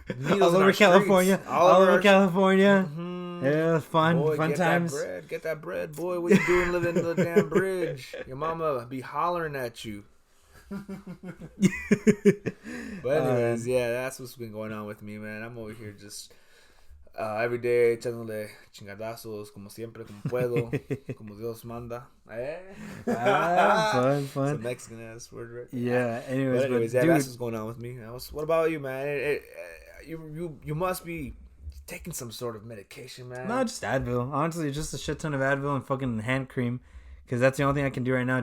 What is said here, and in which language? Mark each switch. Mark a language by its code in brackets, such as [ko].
[en] all over California. All over California. Mm-hmm. Yeah, fun times. Get that bread, boy. What you doing living under the damn bridge? Your mama be hollering at you. But anyways, yeah, that's what's been going on with me, man. I'm over here just every day [es] echándole chingadazos, como siempre, como puedo, como Dios manda. [en] Fun. It's a Mexican ass word, right? Yeah. Anyways, yeah, that's what's going on with me. What about you, man? You must be taking some sort of medication, man. No, just Advil. Honestly, just a shit ton of Advil and fucking hand cream. Because that's the only thing I can do right now.